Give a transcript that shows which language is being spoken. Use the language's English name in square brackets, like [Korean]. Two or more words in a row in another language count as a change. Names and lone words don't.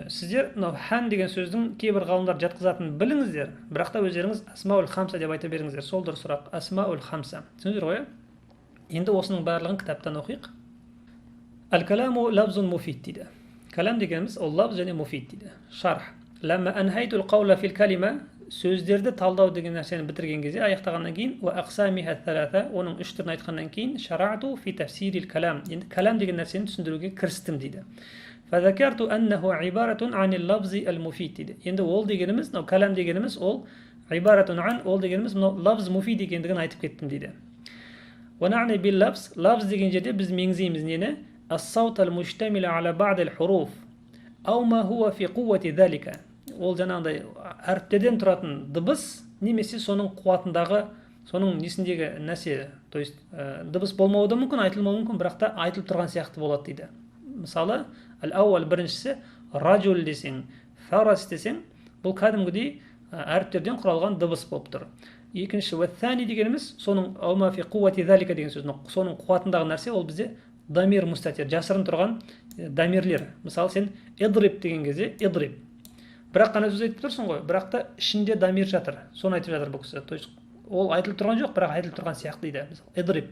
[Kazakh] Сіздер хан деген сөздің кейбір ғалымдар жатқызатынын біліңіздер, бірақ та өздеріңіз асмаул хамса деп айта беріңіздер. Сол дұрысырақ, асмаул хамса. Түсіндіңіздер ғой? Енді осының барлығын кітаптан оқиық. [Arabic] الكلام لفظ مفيد [Kazakh] дейді. Калам дегеніміз ол лабз және муфид дейді. Шарх. [Arabic] لما أنهيت القول في الكلمة, [Kazakh] сөздерді талдау деген нәрсені бітірген кезде, аяқтағаннан кейін, [Arabic] وأقسامها ثلاثة, [Kazakh] оның үш түрін айтқаннан кейін, [Arabic] شرعت في تفسير الكلام. [Kazakh] Енді калам деген нәрсені түсіндіруге кірістім дейді. [Arabic] فذكرت أنه عبارة عن اللفظ المفيد дейді. [Kazakh] Енді ол дегеніміз, калам дегеніміз ол [Arabic] عبارة عن, [Kazakh] ол дегеніміз [Arabic] لفظ مفيد [Kazakh] екендігін айтып кеттім дейді. [Arabic] ونعني باللفظ, [Kazakh] лабз деген жерде біз меңзейміз нені? [Arabic] الصوت المشتمل على بعض الحروف، أو ما هو في قوة ذلك. [Kazakh] Ол жаңағыдай әріптерден тұратын дыбыс, немесе соның қуатындағы, соның несіндегі нәрсе, [Russian] то есть [Kazakh] дыбыс болмауы да мүмкін, айтылмауы мүмкін, бірақ та айтылып тұрған сияқты болады дейді. Мысалы, ал-ауал біріншісі раджул десең, фарас десең, бұл кәдімгідей әріптерден құралған дыбыс болып тұр. Екінші уәттәни дегеніміз, соның [Arabic] أو ما في قوة ذلك [Kazakh] деген сөз, соның қуатындағы нәрсе ол бізде [Arabic] ضمير مستتر, [Kazakh] жасырын тұрған дамирлер. Мысалы сен идриб деген кезде идриб. Бірақ қана сөз айтып тұрсың ғой, бірақ та ішінде дамир жатыр. Соны айтып жатыр бұл кісі. [Russian] То есть [Kazakh] ол айтылып тұрған жоқ, бірақ айтылып тұрған сияқты дейді. Мысалы идриб.